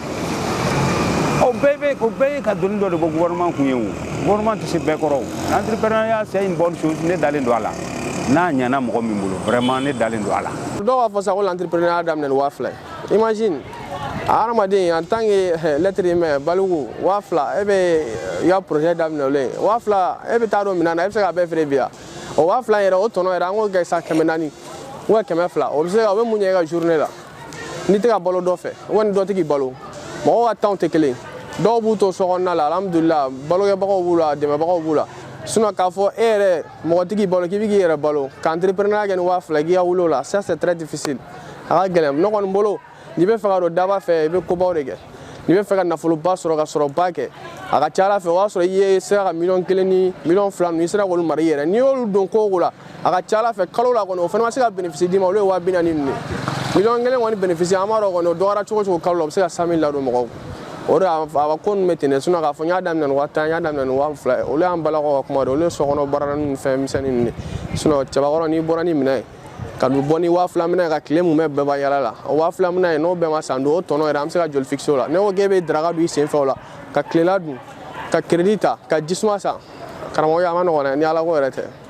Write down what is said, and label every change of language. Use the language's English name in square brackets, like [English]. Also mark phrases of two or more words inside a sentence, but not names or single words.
[Bambara] o bɛɛ ye ka donni dɔ de bɔ gouvernement kun ye o gouvernement tɛ se bɛɛ kɔrɔ o entrepreneuriat [French] c'est une bonne chose [Bambara] ne dalen don a la n'a ɲana mɔgɔ min bolo vraiment ne dalen don a la. dɔw b'a fɔ sa ko l'entrepreneuriat daminɛ ni 2,000 imagine hadamaden [French] en tant que l'être humain [Bambara] baliku 2,000 e bɛ i ka projet daminɛ o le 2,000 e bɛ taa don minɛn na e bɛ se ka bɛɛ feere bi yan o 2,000 yɛrɛ o tɔnɔ yɛrɛ an k'o kɛ sa 400 ou 200 o bɛ se ka o bɛ mun ɲɛ i ka journée la n'i tɛ ka balo dɔ fɛ wa ni dɔ tɛ k'i balo mɔgɔw ka temps tɛ kelen dɔw b'u to so kɔnɔna la alhamdulilah balokɛbagaw b'u la dɛmɛbagaw b'u la sinon k'a fɔ e yɛrɛ mɔgɔ tɛ k'i balo k'i bɛ k'i yɛrɛ balo ka entrepreneur kɛ ni 2000 k'i ka wuli o la [French] ça c'est très difficile [Bambara] a ka gɛlɛn ne kɔni bolo n'i bɛ fɛ ka don daba fɛ i bɛ kobaw de kɛ n'i bɛ fɛ ka nafoloba sɔrɔ ka sɔrɔba kɛ a ka ca ala fɛ o y'a sɔrɔ i ye sera ka $1,000,000 ni $2,000,000 ninnu i sera k'olu mara i yɛrɛ n'i y'olu don ko o ko la a ka ca ala fɛ kalo la kɔni o fana ma se ka bénéfice d'i ma olu ye 40,000 ninnu de $1,000,000 kɔni bénéfice an b'a dɔn kɔni o dɔgɔyara cogo o cogo kalo la o bɛ se ka 100,000 ladon mɔgɔw o de a ko ninnu bɛ ten dɛ sinon k'a fɔ n y'a daminɛ ni 10,000 n y'a daminɛ ni 20,000 olu y'an balakaw ka kuma de olu ye sokɔnɔ baara ni fɛn misɛnnin ninnu de sinon cɛbakɔrɔ n'i bɔra ni minɛn ye ka bɔ ni 2000 minɛ ka tile mun bɛ bɛɛ ba yala la o 2000 minɛ n'o bɛɛ ma san don o tɔnɔ yɛrɛ an bɛ se ka joli fixe o la ne ko k'e bɛ daraka dun i sen fɛ o la ka tilela dun ka crédit ta ka jisuma san karamɔgɔ a ma nɔgɔn dɛ ni ala ko yɛrɛ tɛ.